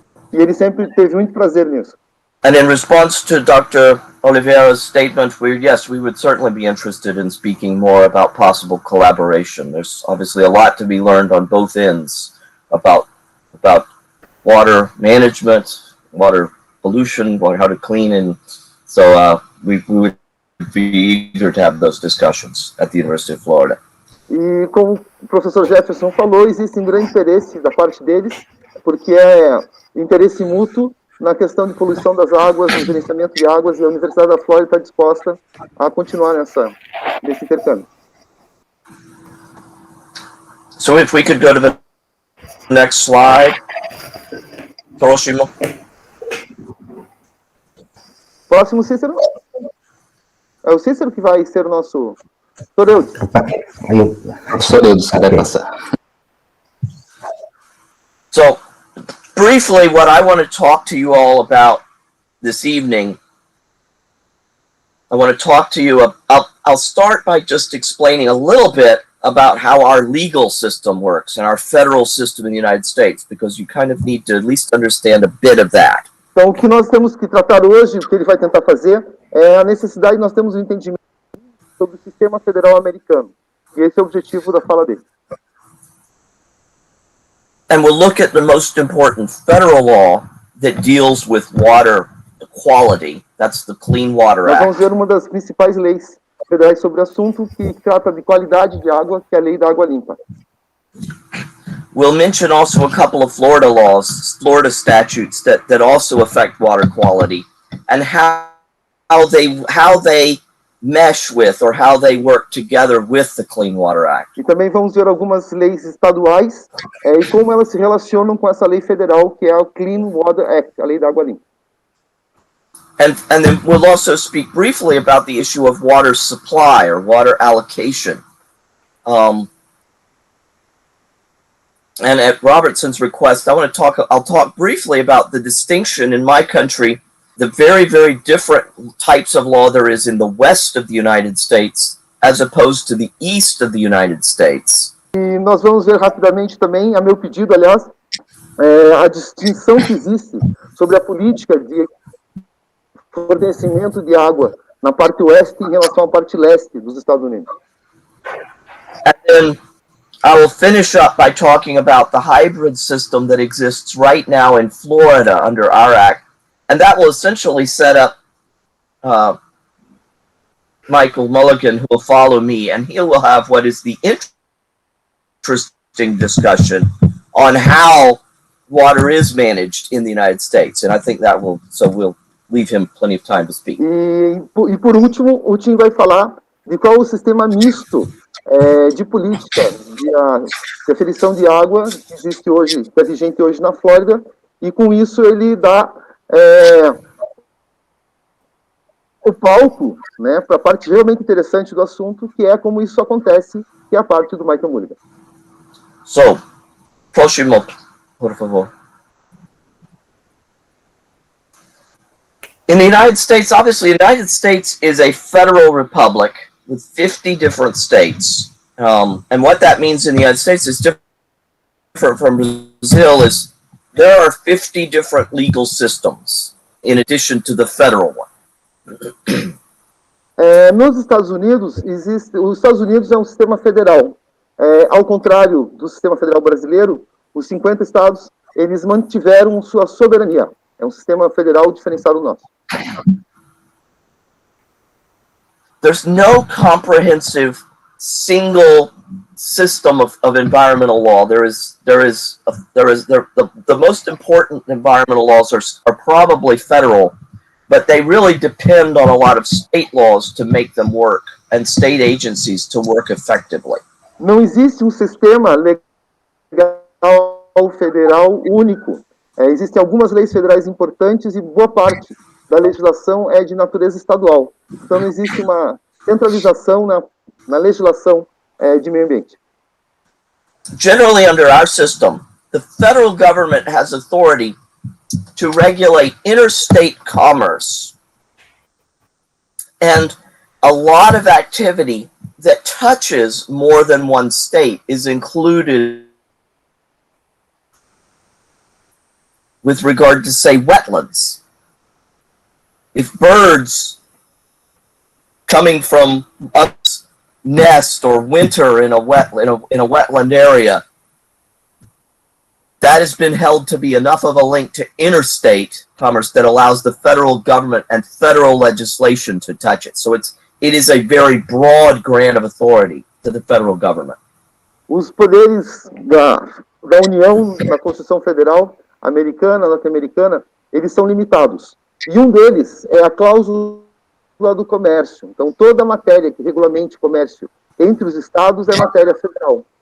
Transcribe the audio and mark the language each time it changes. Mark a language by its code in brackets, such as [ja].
[pt] E ele sempre teve muito prazer nisso. [en] And in response to Dr. Oliveira's statement, we would certainly be interested in speaking more about possible collaboration. There's obviously a lot to be learned on both ends about water management, water pollution, how to clean, and so we would be eager to have those discussions at the University of Florida. [pt] E como o professor Jefferson falou, existe um grande interesse da parte deles, porque é interesse mútuo na questão de poluição das águas, no gerenciamento de águas, e a Universidade da Flórida está disposta a continuar nesse intercâmbio. [en] So if we could go to the next slide. [pt] Próximo. Próximo, Cícero. É o Cícero que vai ser o nosso... Soreudes. Soreudes, que vai passar. [en] So, briefly, what I want to talk to you all about this evening, I want to talk to you, I'll start by just explaining a little bit about how our legal system works and our federal system in the United States, because you kind of need to at least understand a bit of that. [pt] Então, o que nós temos que tratar hoje, o que ele vai tentar fazer, é a necessidade de nós termos um entendimento sobre o sistema federal americano. E esse é o objetivo da fala dele. [en] And we'll look at the most important federal law that deals with water quality. That's the Clean Water [pt] Nós [en] Act. [pt] vamos ver uma das principais leis federais sobre o assunto, que trata de qualidade de água, que é a Lei da Água Limpa. [en] We'll mention also a couple of Florida laws, Florida statutes that also affect water quality, and how they mesh with or how they work together with the Clean Water Act. [pt] E também vamos ver algumas leis estaduais e como elas se relacionam com essa lei federal, que é a Clean Water Act, a Lei da Água Limpa. [en] And then we'll also speak briefly about the issue of water supply or water allocation. And at Robertson's request, I'll talk briefly about the distinction in my country, the very, very different types of law there is in the west of the United States as opposed to the east of the United States. [pt] E nós vamos ver rapidamente também, a meu pedido, aliás, a distinção que existe sobre a política de fornecimento de água na parte oeste em relação à parte leste dos Estados Unidos. [en] And then I will finish up by talking about the hybrid system that exists right now in Florida under our act, and that will essentially set up Michael Molligan, who will follow me, and he will have what is the interesting discussion on how water is managed in the United States, and I think that will, so we'll leave him plenty of time to speak. [pt] E por último, o Tim vai falar de qual o sistema misto de política de aferição de água que existe hoje, que é vigente hoje na Flórida, e com isso ele dá o palco, né, para a parte realmente interessante do assunto, que é como isso acontece, que é a parte do Michael Molligan. So, próximo, por favor. [en] In the United States, obviously, the United States is a federal republic with 50 different states. And what that means in the United States is different from Brazil is there are 50 different legal systems in addition to the federal one. [pt] Nos Estados Unidos, os Estados Unidos é um sistema federal. Ao contrário do sistema federal brasileiro, os 50 estados, eles mantiveram sua soberania. É um sistema federal diferenciado nosso. [en] There's no comprehensive single system of environmental law. The most important environmental laws are probably federal, but they really depend on a lot of state laws to make them work and state agencies to work effectively. [pt] Não existe um sistema legal federal único. Existem algumas leis federais importantes e boa parte da legislação é de natureza estadual. Então, não existe uma centralização na legislação de meio ambiente. [en] Generally, under our system, the federal government has authority to regulate interstate commerce. And a lot of activity that touches more than one state is included with regard to, say, wetlands. If birds coming from a nest or winter in a wetland area, that has been held to be enough of a link to interstate commerce that allows the federal government and federal legislation to touch it. So it is a very broad grant of authority to the federal government. [pt] Os poderes da União na Constituição Federal americana, norte-americana, eles são limitados. E um deles é a cláusula do comércio. Então, toda matéria que regulamente comércio entre os estados é matéria federal.